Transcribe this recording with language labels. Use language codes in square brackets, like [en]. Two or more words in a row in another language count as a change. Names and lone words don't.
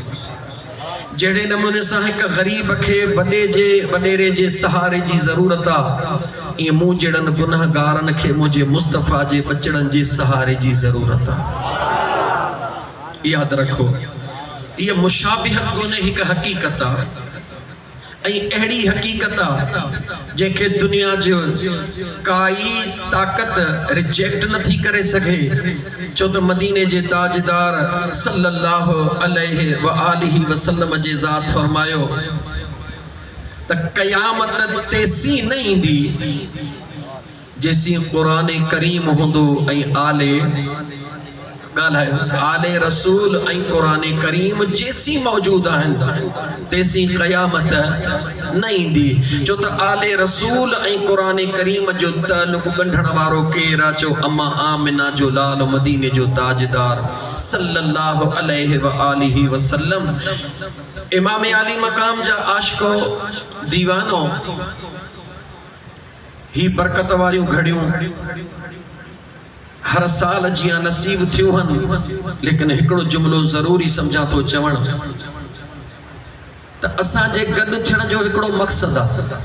[sd] जहिड़े नमूने सां हिकु ग़रीब खे वॾेरे जे सहारे जी ज़रूरत आहे ईअं मूं जहिड़नि गुनाहगारनि खे मुंहिंजे मुस्तफ़ा जे बचड़नि जे सहारे जी ज़रूरत आहे। यादि रखो इहा मुशाबिहत कोन्हे हिकु हक़ीक़त आहे ऐं अहिड़ी हक़ीक़त आहे जंहिंखे दुनिया जो काई ताक़त रिजेक्ट नथी करे सघे। छो त मदीने जे ताजदार [ar] صلى الله عليه وآله وسلم [sd] जे ज़ात फरमायो त क़यामत तेसी न ईंदी जेसी क़ुरान करीम हूंदो ऐं आले ॻाल्हायो आले रसूल ऐं क़ुरान करीम जेसी मौजूद आहिनि तेसी क़यामत न ईंदी। छो त आले रसूल ऐं क़ुरान करीम जो ताल्लुक़ ॻंढण वारो केरु आहे चो अम्मा आमिना जो लाल मदीने जो ताजदार [ar] صلى الله عليه وآله وسلم. [sd] इमाम आली मकाम जा आशिको दीवानो ही बरकत वारियूं घड़ियूं हर साल जियां नसीब थियूं हन लेकिन हिकिड़ो जुमलो ज़रूरी समझा थो चवण त असांजे गॾु थियण जो हिकिड़ो मक़सदु आहे।